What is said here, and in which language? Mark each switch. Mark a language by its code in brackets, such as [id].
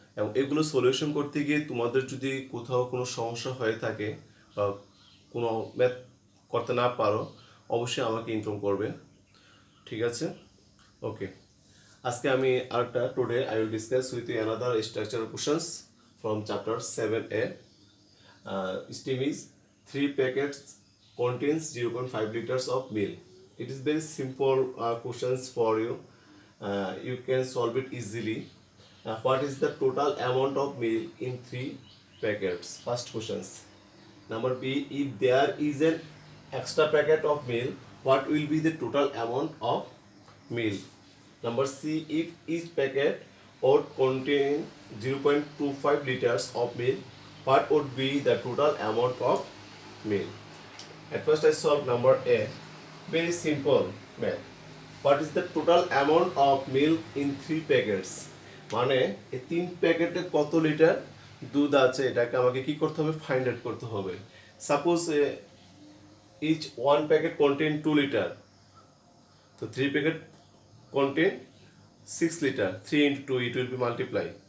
[bn] এবং এগুলো সলিউশন করতে গিয়ে তোমাদের যদি কোথাও কোনো সমস্যা হয়ে থাকে বা কোনো ম্যাথ করতে না পারো, অবশ্যই আমাকে ইনফর্ম করবে, ঠিক আছে? [en] okay, [bn] আজকে আমি আরেকটা [en] Today I will discuss with you another structural questions from chapter 7A. Steam is 3 packets contains 0.5 liters of milk. It is very simple questions for you. You can solve it easily. What is the total amount of milk in 3 packets? First questions. Number B, if there is an extra packet of milk, what will be the total amount of milk? Number C, if each packet would contain 0.25 liters of milk, what would be the total amount of milk? At first I solve number A. Very simple math. What is the total amount of milk in 3 packets? [bn] মানে এই 3 প্যাকেটে কত litre দুধ আছে এটাকে আমাকে কি করতে হবে, ফাইন্ড আউট করতে হবে। [en] Suppose each one packet contain 2 litre, তো 3 packet contain 6 litre, 3 into 2 it will be multiply.